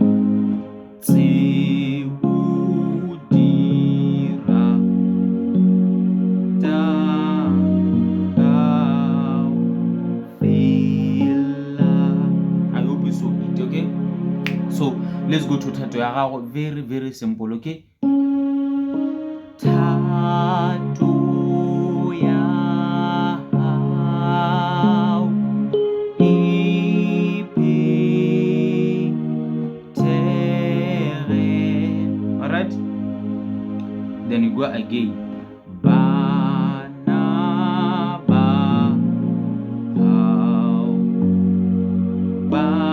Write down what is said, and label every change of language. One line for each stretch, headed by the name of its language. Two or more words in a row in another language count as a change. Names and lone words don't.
English: So let's go to
Tswana: Thato ya gago.
English: Very, very simple,
Southern Sotho: okay? Thato ya hao iphethe.
English: Alright? Then you go again.
Southern Sotho: Bana ba hao ba.